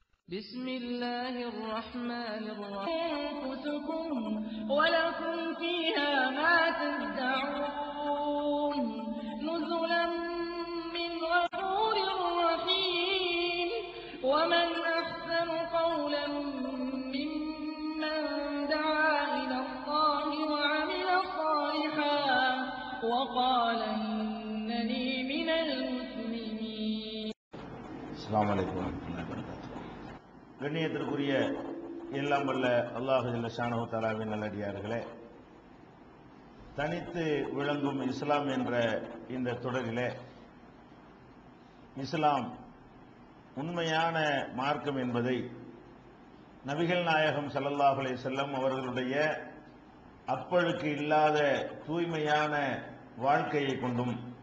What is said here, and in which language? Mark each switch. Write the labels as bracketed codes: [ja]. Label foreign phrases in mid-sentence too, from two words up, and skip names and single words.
[ar] بسم الله الرحمن الرحيم أنفسكم ولكم فيها ما تدعون نزلا من غفور رحيم ومن أحسن قولا ممن دعا إلى الله وعمل صالحا وقال إنني من المسلمين. السلام عليكم ورحمة الله وبركاته. [ta] கண்ணியத்திற்குரிய எல்லாம் வல்ல அல்லாஹ் [ar] جل شأنه تعالى [ta] நல்லடியார்களே, தனித்து விளங்கும் இஸ்லாம் என்ற இந்த தொடரிலே இஸ்லாம் உண்மையான மார்க்கம் என்பதை நபிகள் நாயகம் [ar] صلى الله عليه وسلم [ta] அவர்களுடைய அப்பழுக்கு இல்லாத தூய்மையான வாழ்க்கையை கொண்டும்